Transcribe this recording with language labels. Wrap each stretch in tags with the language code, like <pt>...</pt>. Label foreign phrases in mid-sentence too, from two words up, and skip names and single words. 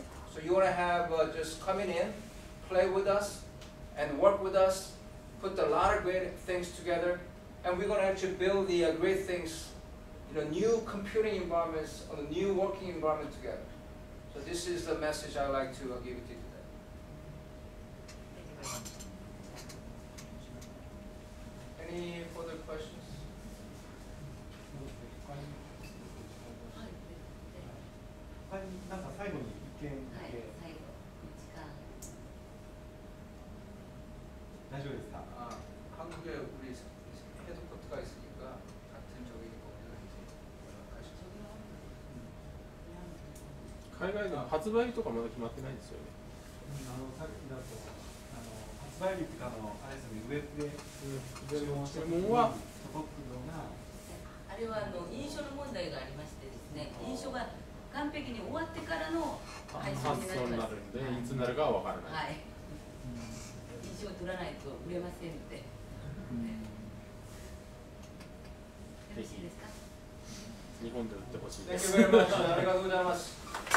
<en>So you want to have just coming in, play with us, and work with us, put a lot of great things together, and we're going to actually build the great things, new computing environments, or the new working environment together. So this is the message I like to give it to you today. Any further questions?</en> <ja>なんか最後に意見だけ、最後時間大丈夫ですか？</ja> <ko>한국에 우리 헤드쿼터가 있으니까 같은 저기 거기서 이제 가시죠.</ko> <ja>海外でも発売日とかまだ決まってないんですよね。さっきだと発売日ってあれですね、ウェブで注文は届くのがあれは印書の問題がありましてですね、印書が完璧に終わってからの配送発送になるんで、いつになるかは分からない。はい。印象を取らないと売れませんので。よろしいですか。日本で売ってほしい</ja> <en>Thank</en> <ja>です。</ja> <en>you very much.</en> <ja>ありがとうございます。</ja>